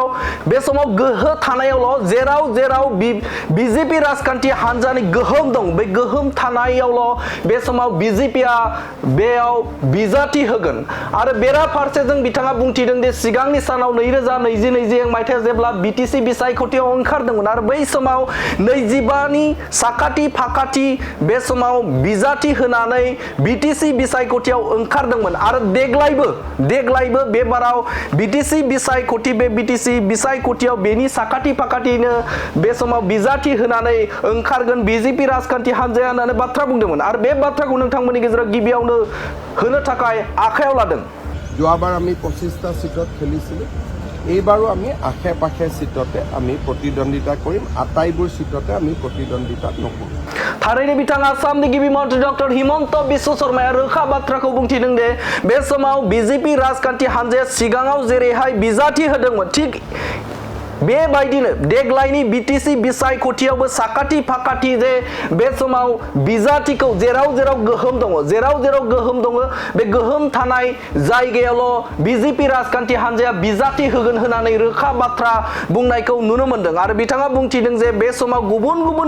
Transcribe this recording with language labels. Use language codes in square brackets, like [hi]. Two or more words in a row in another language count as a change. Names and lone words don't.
[brx] बे समाव गोहो थानायावल' जेराव बिजेपि राजखान्थि हान्जानि गोहोम दं बे गोहोम थानायावल' बे समाव बिजेपिआ बेयाव बिजाथि होगोन आरो बेराफारसेजों बिथाङा बुंथिदों दि सिगांनि सानाव 2021 मायथाइयाव जेब्ला बिटिसि बिसायख'थियाव ओंखारदोंमोन आरो बै समाव 25नि साखाथि फाखाथि बे समाव बिजाथि होनानै बिटिसि बिसायख'थियाव ओंखारदोंमोन आरो देग्लायबो बे बाराव बिटिसि बिसायख'थियाव बेनि साखाथि फाखाथिनो बे समाव बिजाथि होनानै ओंखारगोन बिजेपि राजखान्थि हान्जाया होननानै बाथ्रा बुंदोंमोन आरो बे बाथ्राखौ नोंथांमोननि गेजेराव गिबियावनो होनो थाखाय आखायाव लादों [as] যোৱাবাৰ আমি 25টা সিটত খেলিছিলোঁ এইবাৰো আমি আশে পাশে সিটতে আমি প্ৰতিদ্বন্দ্বিতা কৰিম আটাইবোৰ সিটতে আমি প্ৰতিদ্বন্দ্বিতা নকৰোঁ [brx] थारैनो बिथां आसामनि गिबि मन्त्रि डक्टर हिमन्त बिश्व शर्माया रोखा बाथ्राखौ बुंथिदों दे बे समाव बिजेपि राजखान्थि हान्जाया सिगाङाव जेरैहाय बिजाथि होदोंमोन थिग बेबायदिनो देग्लायनि बिटिसि बिसायख'थियावबो साखाथि फाखाथि जे बे समाव बिजाथिखौ जेराव गोहोम दङ बे गोहोम थानाय जायगायावल' बिजेपि राजखान्थि हान्जाया बिजाथि होगोन होननानै रोखा बाथ्रा बुंनायखौ नुनो मोनदों आरो बिथाङा बुंथिदों जे बे समाव गुबुन